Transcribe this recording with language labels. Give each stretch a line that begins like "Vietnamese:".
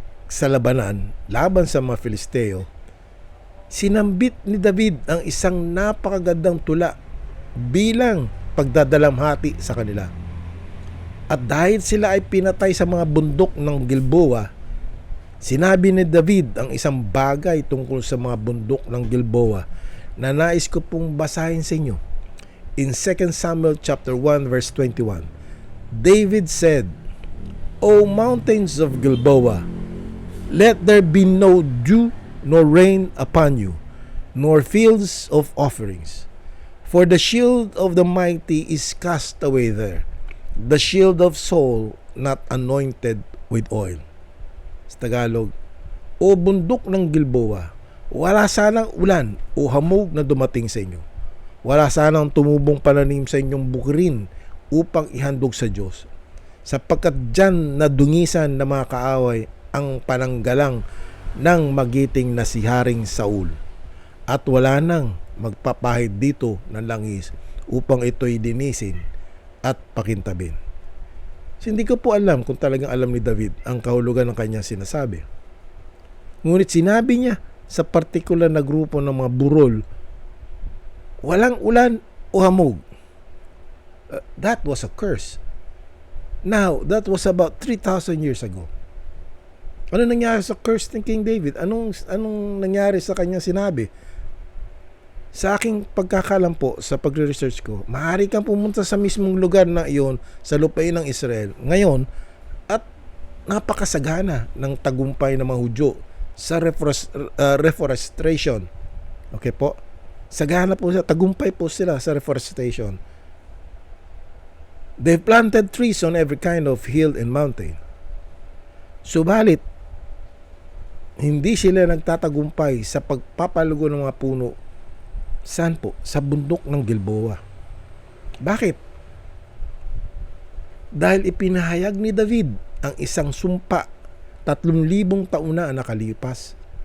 Filipino: sa labanan laban sa mga Filisteo, sinambit ni David ang isang napakagandang tula bilang pagdadalamhati sa kanila. At dahil sila ay pinatay sa mga bundok ng Gilboa, sinabi ni David ang isang bagay tungkol sa mga bundok ng Gilboa na nais ko pong basahin sa inyo.
English: In 2 Samuel chapter 1 verse 21, David said, O mountains of Gilboa, let there be no dew nor rain upon you, nor fields of offerings. For the shield of the mighty is cast away there, the shield of Saul not anointed with oil.
Filipino: Sa Tagalog, O bundok ng Gilboa, wala sanang ulan o hamog na dumating sa inyo. Wala sanang tumubong pananim sa inyong bukirin upang ihandog sa Diyos. Sapagkat dyan nadungisan na mga kaaway ang pananggalang ng magiting na si Haring Saul. At wala nang magpapahid dito ng langis upang ito'y dinisin at pakintabin. So, hindi ko po alam kung talagang alam ni David ang kahulugan ng kanyang sinasabi. Ngunit sinabi niya sa partikular na grupo ng mga burol, walang ulan o hamog.
English: That was a curse. Now, that was about 3,000 years ago.
Filipino: Ano nangyari sa curse ni King David? Anong nangyari sa kanyang sinabi? Sa aking pagkakalam po, sa pagre-research ko, maaari kang pumunta sa mismong lugar na iyon sa lupain ng Israel ngayon at napakasagana ng tagumpay ng mga Hudyo sa reforestation. Okay po? Sagana po sila, tagumpay po sila sa reforestation.
English: They planted trees on every kind of hill and mountain.
Filipino: Subalit, hindi sila nagtatagumpay sa pagpapalugo ng mga puno. Saan po? Sa bundok ng Gilboa. Bakit? Dahil ipinahayag ni David ang isang sumpa 3,000 taon na nakalipas.